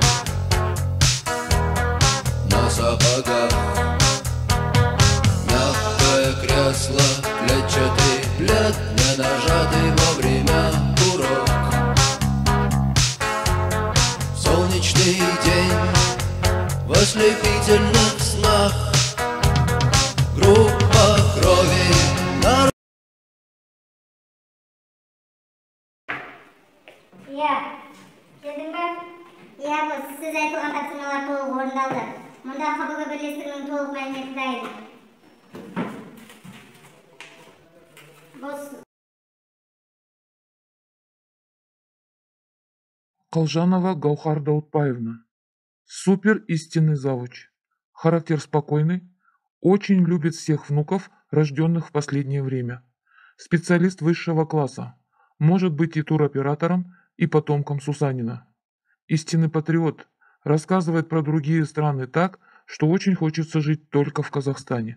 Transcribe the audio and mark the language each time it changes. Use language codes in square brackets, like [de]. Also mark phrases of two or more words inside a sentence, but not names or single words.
[ru] на сапогах, мягкое кресло, клетчатый плед, не нажатый во время урок. Солнечный день в ослепительных снах, группа крови на [kk] Иә, келдің ба? Иә, бұл сіз айтылған тапсырмалар толық орындалды. Мұнда ХБГ бірлестігінің толық мәліметі дайын. Колжанова Гаухар Даутбаевна. [ru] Супер истинный завуч. Характер спокойный, очень любит всех внуков, рожденных в последнее время. Специалист высшего класса. Может быть и туроператором, и потомком Сусанина. Истинный патриот. Рассказывает про другие страны так, что очень хочется жить только в Казахстане.